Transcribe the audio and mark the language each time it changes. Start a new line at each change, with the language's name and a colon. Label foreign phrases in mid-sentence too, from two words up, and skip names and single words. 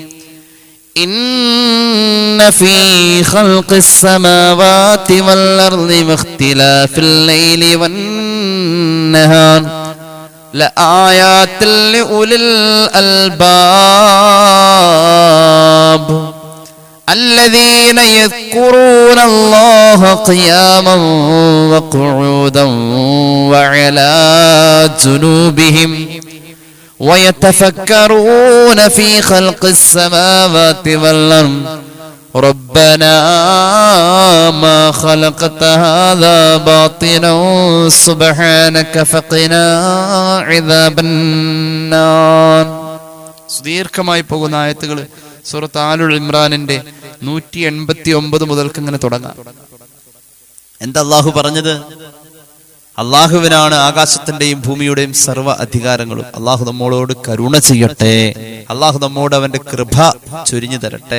Arabic: إن في خلق السماوات والأرض واختلاف الليل والنهار لآيات لأولي അൽബാബ് الذين يذكرون الله قياما وقعودا وعلى جنوبهم ويتفكرون في خلق السماوات والأرض ربنا ما خلقت هذا باطلا سبحانك فقنا عذاب النار.
Malayalam: സുദീർഘമായി പോകുന്ന ആയത്തുകൾ സൂറത്ത് ആലുൽ ഇമ്രാനിന്റെ 189 മുതൽക്ക് ഇങ്ങനെ തുടങ്ങാം. എന്താ അള്ളാഹു പറഞ്ഞത്? അള്ളാഹുവിനാണ് ആകാശത്തിന്റെയും ഭൂമിയുടെയും സർവ്വ അധികാരങ്ങളും. അള്ളാഹു നമ്മളോട് കരുണ ചെയ്യട്ടെ, അള്ളാഹു നമ്മോട് അവന്റെ കൃപ ചൊരിഞ്ഞു തരട്ടെ.